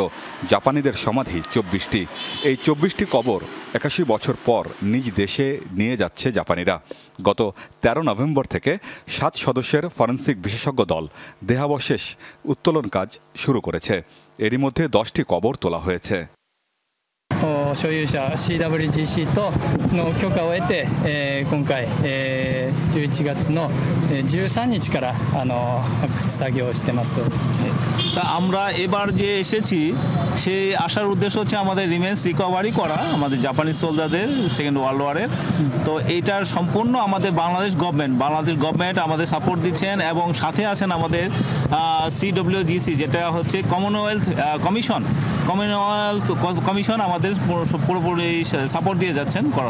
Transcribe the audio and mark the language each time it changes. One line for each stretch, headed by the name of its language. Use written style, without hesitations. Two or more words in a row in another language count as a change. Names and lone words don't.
Bangla: জাপানিদের সমাধি ২৪টি। এই ২৪টি কবর ৮১ বছর পর নিজ দেশে নিয়ে যাচ্ছে জাপানিরা। গত ১৩ নভেম্বর থেকে ৭ সদস্যের ফরেনসিক বিশেষজ্ঞ দল দেহাবশেষ উত্তোলন কাজ শুরু করেছে। এরই মধ্যে 10টি কবর তোলা হয়েছে।
Japanese: 所有者 CWGC との許可を得て、今回、11月の13日から発掘作業をしてます。
Bangla: তা আমরা এবার যে এসেছি সেই আসার উদ্দেশ্য হচ্ছে আমাদের
English: remains recovery
Bangla: করা আমাদের
English: Japanese soldiers second world war.
Bangla: তো এইটার সম্পূর্ণ আমাদের বাংলাদেশ গভর্নমেন্ট আমাদের সাপোর্ট দিচ্ছেন এবং সাথে আছেন আমাদের CWGC যেটা হচ্ছে কমনওয়েলথ কমিশন আমাদের পুরোপুরি সাপোর্ট দিয়ে যাচ্ছেন করার।